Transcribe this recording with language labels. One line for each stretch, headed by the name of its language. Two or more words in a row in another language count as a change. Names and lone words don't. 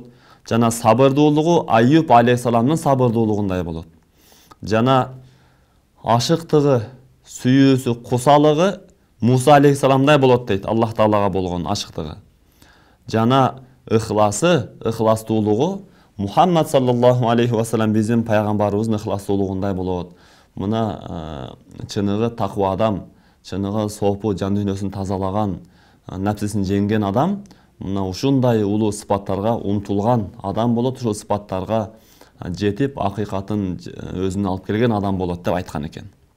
Kyrgyz: Жана сабырдуулугу Айюб алейхисаламдын сабырдуулугундай болот. Жана ашыктыгы, сүйүүсү, кусалыгы Муса алейхисаламдай болот дейт. Аллах Таалага болгон ашыктыгы. Жана ыхластуулугу Мухаммад
Arabic: صلى الله عليه وسلم
Kyrgyz: биздин пайгамбарыбыздын ыхластуулугундай болот. Мына чыныгы таква адам, чыныгы сопу жан дүйнөсүн тазалаган, напсисин жеңген адам мына ушундай улуу сыпаттарга умтулган адам болот. Ушул сыпаттарга жетип, акыйкатын өзүнө алып келген адам болот деп айткан экен.